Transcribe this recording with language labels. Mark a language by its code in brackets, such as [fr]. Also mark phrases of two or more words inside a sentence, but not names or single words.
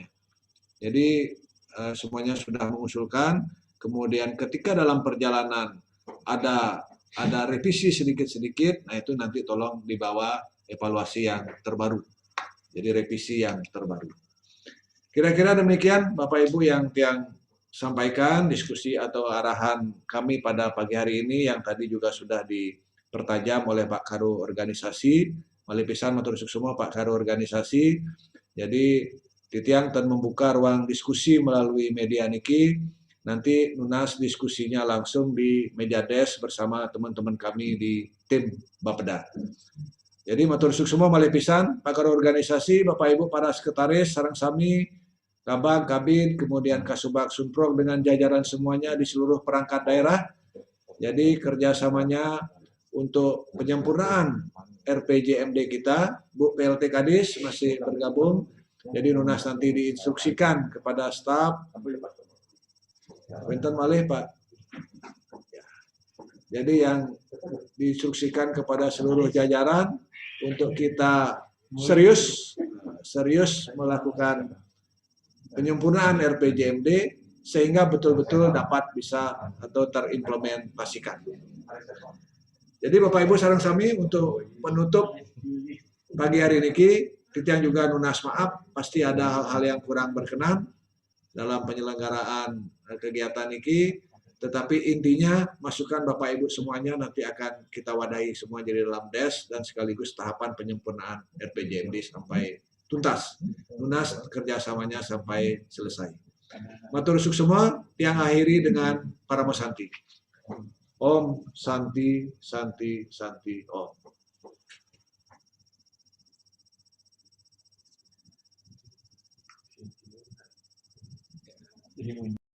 [id] Jadi semuanya sudah mengusulkan, kemudian ketika dalam perjalanan ada revisi sedikit-sedikit, nah itu nanti tolong dibawa evaluasi yang terbaru. Jadi revisi yang terbaru. Kira-kira demikian Bapak Ibu yang sampaikan diskusi atau arahan kami pada pagi hari ini, yang tadi juga sudah dipertajam oleh Pak Karo organisasi. [ban] Malipisan matur suksuma Pak Karo organisasi. [id] Jadi titiang dan membuka ruang diskusi melalui media niki. Nanti Nunas diskusinya langsung di meja desk bersama teman-teman kami di tim Bapeda. Jadi [ban] matur suksuma malipisan [id] Pak Karo organisasi, Bapak Ibu para sekretaris, [ban] sareng sami, [id] Kabag, Kabid, kemudian Kasubag Sunprog dengan jajaran semuanya di seluruh perangkat daerah. Jadi kerjasamanya untuk penyempurnaan RPJMD kita, Bu PLT Kadis masih bergabung. Jadi Nunas nanti diinstruksikan kepada staf. [ban] Benten malih Pak. [id] Jadi yang diinstruksikan kepada seluruh jajaran untuk kita serius melakukan penyempurnaan RPJMD sehingga betul-betul dapat bisa atau terimplementasikan. Jadi Bapak Ibu [ban] sareng sami [id] untuk penutup pagi hari ini, titiang juga Nunas maaf pasti ada hal-hal yang kurang berkenan dalam penyelenggaraan kegiatan ini, tetapi intinya masukan Bapak Ibu semuanya nanti akan kita wadahi semua jadi dalam desk dan sekaligus tahapan penyempurnaan RPJMD sampai tuntas. Nunas kerjasamanya sampai selesai. [ban] Matur suksema, [id] tiang akhiri dengan para mesanti. [sa] Om Santi Santi Santi Om.